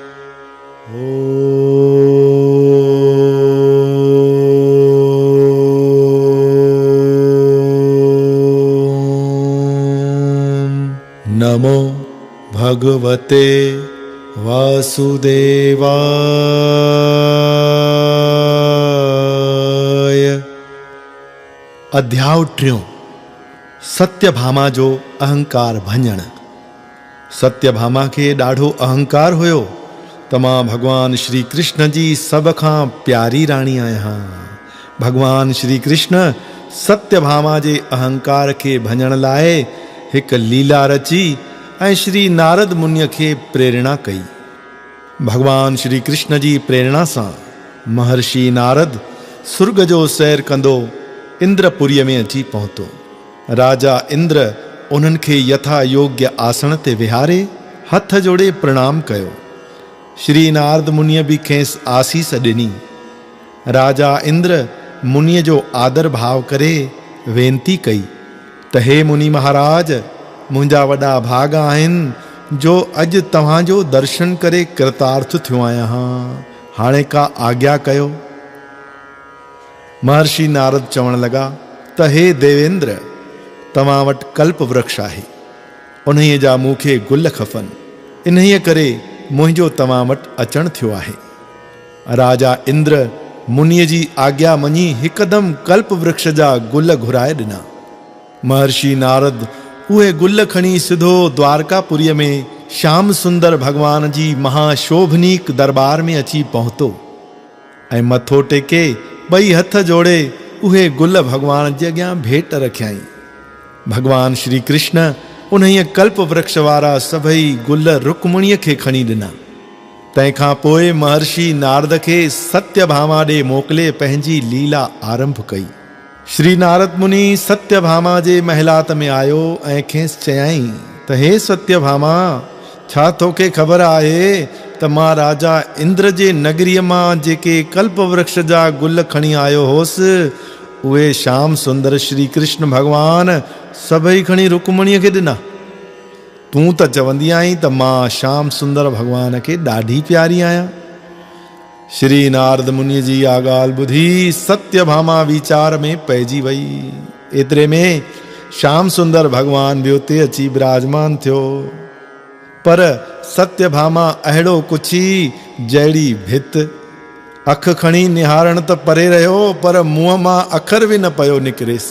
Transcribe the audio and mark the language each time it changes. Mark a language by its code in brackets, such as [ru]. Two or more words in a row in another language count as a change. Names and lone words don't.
[sd] नमो भगवते वासुदेवाय। अध्याय 3 सत्यभामा जो अहंकार भंजण। सत्यभामा के ॾाढो अहंकार हुयो त मां भगवान श्री कृष्ण जी सब खां प्यारी राणी आहियां। भगवान श्री कृष्ण सत्यभामा जे अहंकार के भंजण लाइ हिक लीला रची ऐं श्री नारद मुनिअ खे प्रेरणा कई। भगवान श्री कृष्ण जी प्रेरणा सां महर्षि नारद सुर्ग जो सैर कंदो इंद्रपुरीअ में अची पहुतो। राजा इंद्र उन्हनि खे यथा योग्य आसन ते विहारे हथ जोड़े प्रणाम कयो। श्री नारद मुनिअ बि खेसि आसीस ॾिनी। राजा इंद्र मुनिअ जो आदर भाव करे वेनती कई त हे मुनि महाराज, मुंहिंजा वॾा भाग आहिनि जो अॼु तव्हांजो दर्शन करे कृतार्थ थियो आहियां। हाणे का आज्ञा कयो। महर्षि नारद चवण लगा त हे देवेंद्र, तव्हां वटि कल्प वृक्ष आहे, उन्हीअ जा मूंखे गुल खपनि, इन्हीअ करे मुंहिंजो तव्हां वटि अचणु थियो आहे। राजा इंद्र मुनिअ जी आज्ञा मञी हिकदमि कल्प वृक्ष जा गुल घुराए ॾिना। महर्षि नारद उहे गुल खणी सिधो द्वारकापुरीअ में श्याम सुंदर भगवान जी महाशोभनीक दरबार में अची पहुतो ऐं मथो टेके ॿई हथ जोड़े उहे गुल भगवान जे अॻियां भेट रखियाई। भगवान श्री कृष्ण उन्हीअ कल्प वृक्ष वारा सभई गुल रुक्मणीअ खे खणी ॾिना। तंहिंखां पोइ महर्षि नारद खे सत्यभामा ॾे मोकिले पंहिंजी लीला आरंभ कई। श्री नारद मुनि सत्यभामा जे महलात में आयो ऐं खेसि चयाईं त हे सत्यभामा, छा तोखे ख़बर आहे त मां राजा इंद्र जे नगरीअ मां जेके कल्प वृक्ष जा गुल खणी आयो होसि उहे श्याम सुंदर श्री कृष्ण भगवान सभई खणी रुक्मणीअ खे ॾिना। तूं त चवंदी आहीं त मां श्याम सुंदर भगवान खे ॾाढी प्यारी आहियां। श्री नारद मुनि जी आ ॻाल्हि ॿुधी सत्यभामा वीचार में पइजी वई। एतिरे में श्याम सुंदर भगवान बि उते अची विराजमान थियो। पर सत्यभामा अहिड़ो कुछी जहिड़ी भित, अख खणी निहारण त परे रहियो पर मुंहं मां अखर बि न पियो निकिरेसि।